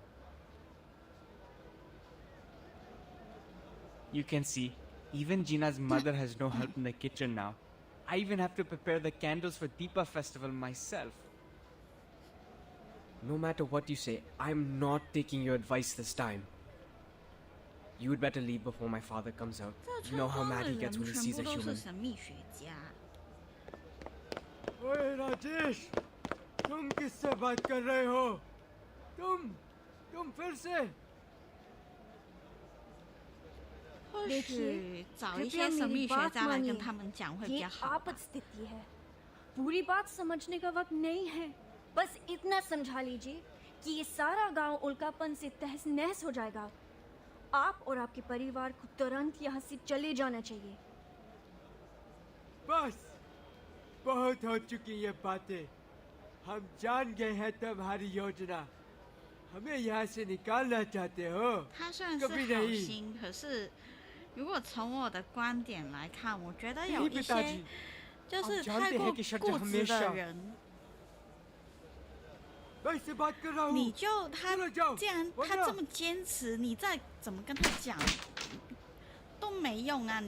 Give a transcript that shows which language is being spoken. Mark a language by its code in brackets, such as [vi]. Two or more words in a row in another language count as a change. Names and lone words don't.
[en] You can see, even Gina's mother has no help in the kitchen now. I even have to prepare the candles for Deepa festival myself. No matter what you say, I'm not taking your advice this time. You would better leave before my father comes out. You know how mad he gets when he sees a human. [zh] 神秘学家。 [hi] ओए राजेश, तुम किससे बात कर रहे हो? तुम फिर से? [zh] 或许找一些神秘学家来跟他们讲会比较好。 [hi] आपात स्थिति है. पूरी बात समझने का वक्त नहीं है. बस इतना समझा लीजिए कि ये सारा गांव उल्कापन से तहस नहस हो जाएगा. आप और आपके परिवार को तुरंत यहाँ से चले जाना चाहिए. बस, बहुत हो चुकी ये बातें. हम जान गए हैं तुम्हारी योजना. हमें यहाँ से निकालना चाहते हो? [zh] 他虽然是好心，可是如果从我的观点来看，我觉得有一些就是太过固执的人。你就他既然他这么坚持，你再怎么跟他讲都没用啊！